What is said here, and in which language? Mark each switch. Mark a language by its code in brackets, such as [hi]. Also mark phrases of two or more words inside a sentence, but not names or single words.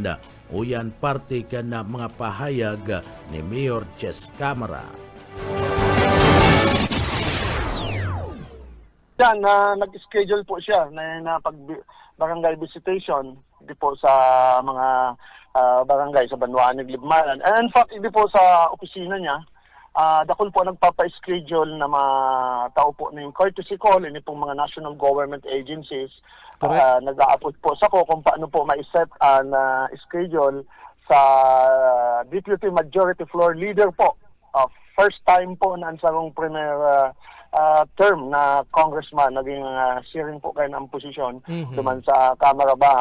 [bik] Uyan parte ka na mga pahayag ni Mayor Jess Camara. Yan, nag-schedule po siya na barangay visitation di po sa mga barangay sa Banwan, Libmanan. [en] And in fact, [tl] hindi po sa opisina niya, dakol po nagpapa-schedule na mga tao po na yung [en] courtesy call, [bik] ini pong mga national government agencies. Nag-aapot po sa ko kung paano po ma-set ang schedule sa Deputy Majority Floor Leader po. [en] First time [bik] po na ang sarong [en] premier term [bik] na congressman, naging sharing po kayo ng posisyon duman sa Kamara ba.